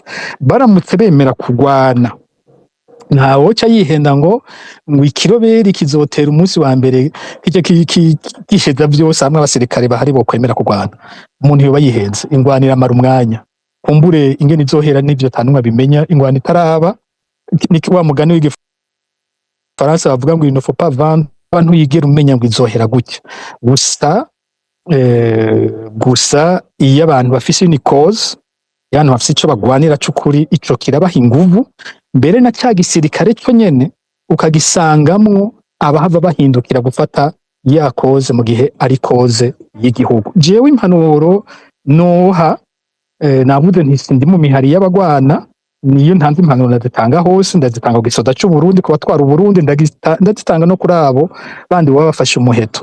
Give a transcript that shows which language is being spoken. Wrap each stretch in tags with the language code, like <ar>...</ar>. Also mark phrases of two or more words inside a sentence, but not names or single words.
<rn>Baramutse bemera kugwana, ntawoca yihenda ngo ikiroberi kizotera umunsi wa mbere giheza vyose hamwe abasirikare bahari bo kwemera kugwana. Umuntu yoba yihenze, ingwanira amara umwanya, kumbure ingene izohera n'ivyo tanumwe bimenya, ingwana itaraba. Ni wa mugani w'igifaransa bavuga ngo</rn> <fr>il ne faut pas vendre,</fr> <rn>abantu yigera umenya ngo izohera gutya. Gusa iyo abantu bafise</rn> <fr>une cause,</fr> <rn>abantu bafise ico bagwanira c'ukuri, ico kirabaha inguvu. Mbere na ca gisirikare cyo nyene ukagisangamwo abahava bahindukira gufata ya cause mu gihe ari cause y'igihugu. Jewe impanuro noha, navuze nti sindi mu mihari y'abagwana, niyo ntanze impanuro ndazitanga hose, ndazitanga ku gisoda c'u Burundi, ku batwara u Burundi, ndazitanga no kuri abo bandi baba bafashe umuheto.</rn>